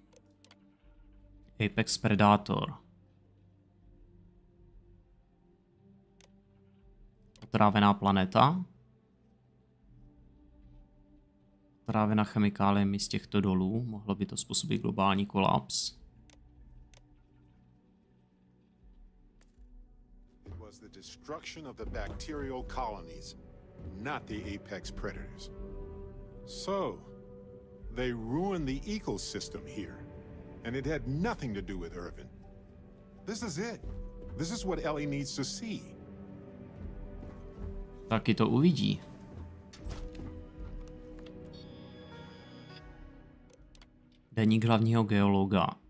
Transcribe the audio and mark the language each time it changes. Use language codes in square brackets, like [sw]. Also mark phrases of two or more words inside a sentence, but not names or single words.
[en] Apex Predator. [cs] Otrávená planeta. Otrávená chemikáliemi z těchto dolů. Mohlo by to způsobit globální kolaps. [en] It was the destruction of the bacterial colonies, not the apex predators. So, they ruined the ecosystem here, and it had nothing to do with Irvin. This is it. This is what Ellie needs to see. [cs] Taky to uvidí. Deník hlavního geologa.